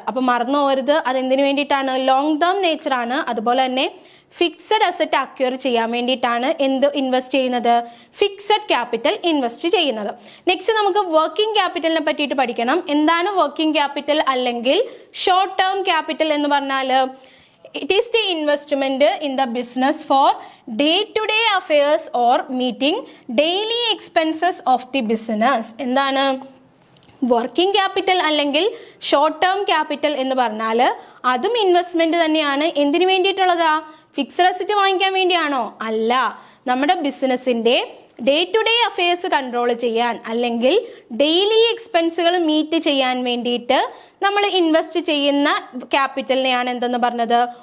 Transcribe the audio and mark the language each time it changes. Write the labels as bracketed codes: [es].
[ml] അപ്പൊ മറന്നു പോകരുത്, അതെന്തിനു വേണ്ടിയിട്ടാണ്? ലോങ് ടേം നേച്ചർ ആണ്. അതുപോലെ തന്നെ ഫിക്സഡ് അസറ്റ് അക്വയർ ചെയ്യാൻ വേണ്ടിയിട്ടാണ് എന്ത് ഇൻവെസ്റ്റ് ചെയ്യുന്നത്? ഫിക്സഡ് ക്യാപിറ്റൽ ഇൻവെസ്റ്റ് ചെയ്യുന്നത്. നെക്സ്റ്റ് നമുക്ക് വർക്കിംഗ് ക്യാപിറ്റലിനെ പറ്റിയിട്ട് പഠിക്കണം. എന്താണ് വർക്കിംഗ് ക്യാപിറ്റൽ അല്ലെങ്കിൽ ഷോർട്ട് ടേം ക്യാപിറ്റൽ എന്ന് പറഞ്ഞാൽ? [en] It is the investment in the business for day-to-day affairs or meeting daily expenses of the business. [ml] എന്താണ് വർക്കിംഗ് ക്യാപിറ്റൽ അല്ലെങ്കിൽ ഷോർട്ട് ടേം ക്യാപിറ്റൽ എന്ന് പറഞ്ഞാൽ അതും ഇൻവെസ്റ്റ്മെന്റ് തന്നെയാണ്. എന്തിനു വേണ്ടിയിട്ടുള്ളതാ? ഫിക്സഡ് അസറ്റ് വാങ്ങിക്കാൻ വേണ്ടിയാണോ? അല്ല, നമ്മുടെ ബിസിനസിന്റെ day to day affairs control ചെയ്യാൻ അല്ലെങ്കിൽ ഡെയിലി എക്സ്പെൻസുകൾ മീറ്റ് ചെയ്യാൻ വേണ്ടിയിട്ട് നമ്മൾ ഇൻവെസ്റ്റ് ചെയ്യുന്ന ക്യാപിറ്റലിനെയാണ് എന്തെന്ന് പറഞ്ഞത്?